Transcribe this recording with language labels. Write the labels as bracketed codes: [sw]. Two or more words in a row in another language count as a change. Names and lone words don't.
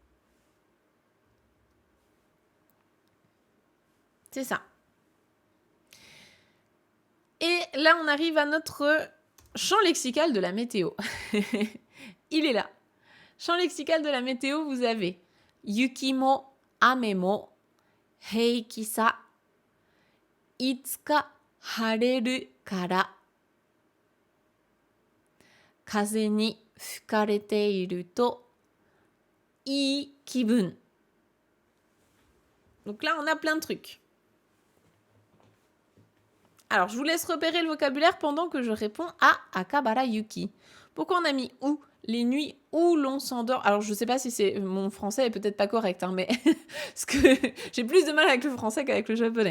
[fr] C'est ça. Et là, on arrive à notre champ lexical de la météo. Il est là. Champ lexical de la météo, vous avez [ja] 雪も、雨も、平気さ、いつか晴れるから、風に吹かれていると、いい気分. [fr] Donc là, on a plein de trucs. Alors, je vous laisse repérer le vocabulaire pendant que je réponds à Akabara Yuki. Pourquoi on a mis où? Les nuits où l'on s'endort. Alors, je ne sais pas si c'est... Mon français est peut-être pas correct, hein, mais ce que j'ai plus de mal avec le français qu'avec le japonais.